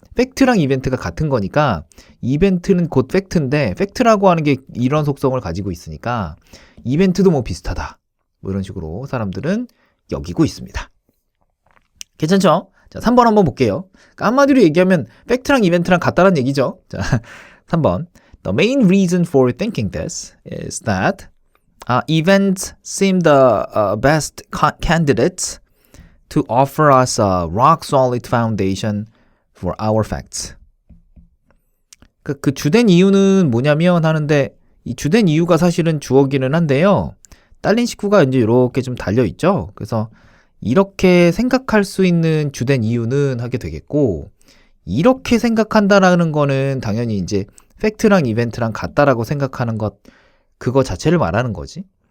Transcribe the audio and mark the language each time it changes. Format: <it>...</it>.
<ko>팩트랑 이벤트가 같은 거니까 이벤트는 곧 팩트인데 팩트라고 하는 게 이런 속성을 가지고 있으니까 이벤트도 뭐 비슷하다. 뭐 이런 식으로 사람들은 여기고 있습니다. 괜찮죠? 자, 3번 한번 볼게요. 그러니까 한마디로 얘기하면 팩트랑 이벤트랑 같다는 얘기죠. 자, 3번.</ko> <en>The main reason for thinking this is that events seem the best candidates to offer us a rock-solid foundation for our facts.</en> <ko>그 주된 이유는 뭐냐면 하는데 이 주된 이유가 사실은 주어기는 한데요. 딸린 식구가 이제 이렇게 좀 달려있죠. 그래서 이렇게 생각할 수 있는 주된 이유는 하게 되겠고 이렇게 생각한다라는 거는 당연히 이제 팩트랑 이벤트랑 같다라고 생각하는 것 그거 자체를 말하는 거지.</ko>